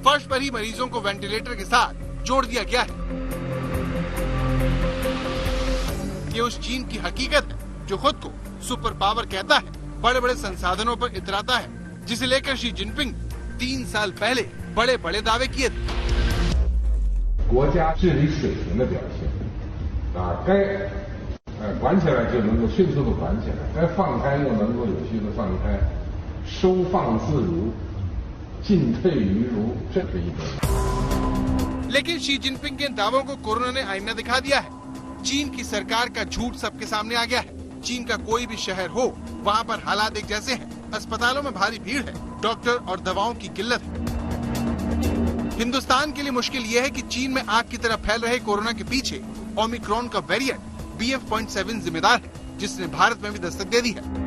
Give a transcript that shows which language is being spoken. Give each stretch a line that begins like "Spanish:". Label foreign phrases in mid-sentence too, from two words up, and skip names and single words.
Hindi: फर्श पर ही मरीजों को वेंटिलेटर के साथ जोड़ दिया गया है। ये उस चीन की हकीकत है जो खुद को
English: super power
Hindi: कहता है, बड़े बड़े संसाधनों पर इतराता है, जिसे लेकर शी जिनपिंग 3 साल पहले बड़े बड़े दावे किए थे।
Chinese: 国家治理水平的表现该管起来就能够迅速的管起来，该放开又能够有序的放开，收放自如，进退于如，这是一个。
Hindi: लेकिन शी जिनपिंग के दावों को कोरोना ने आईना दिखा दिया है। चीन की सरकार का झूठ सबके सामने आ गया है। चीन का कोई भी शहर हो, वहाँ पर हालात एक जैसे हैं। अस्पतालों में भारी भीड़ है, डॉक्टर और दवाओं की किल्लत है। हिंदुस्तान के लिए मुश्किल ये है कि चीन में आग की तरह फैल रहे कोरोना के पीछे ओमिक्रॉन का वेरिएंट BF.7 जिम्मेदार है, जिसने भारत में भी दस्तक दे दी है।